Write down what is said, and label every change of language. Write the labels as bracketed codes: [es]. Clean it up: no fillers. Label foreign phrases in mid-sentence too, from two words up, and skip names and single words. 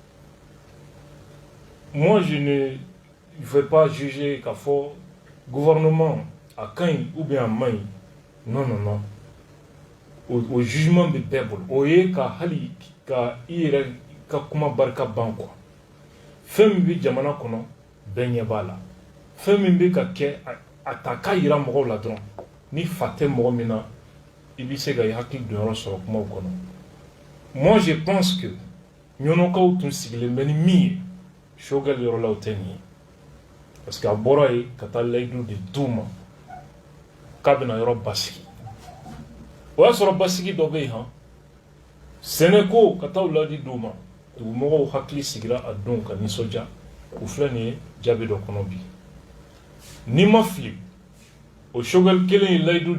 [fr] moi je ne vais pas juger [bm] k'a fɔ gouvernement a ka ɲi [fr] ou bien [bm] a man ɲi [fr] non non non au jugement [bm] bɛ bɛɛ bolo o ye ka hali ka i yɛrɛ ka kuma barika ban quoi fɛn min bɛ jamana kɔnɔ bɛɛ ɲɛ b'a la fɛn min bɛ ka kɛ a ta ka yira mɔgɔw la dɔrɔn ni fa tɛ mɔgɔ min na i bɛ se ka i hakili donyɔrɔ sɔrɔ kumaw kɔnɔ [fr] moi je pense que [bm] ɲɔnɔkaw tun sigilen bɛ ni min ye Choguel yɔrɔ la o tɛ nin ye [fr] parce que [bm] a bɔra yen ka taa layidu de d'u ma k'a bɛna yɔrɔ basigi o y'a sɔrɔ basigi dɔ bɛ yen han sɛnɛko ka taa o layidu d'u ma dugumɔgɔw hakili sigira a don ka nisɔndiya u filɛ nin ye jaabi dɔ kɔnɔ bi n'i ma fili o Choguel kelen ye layidu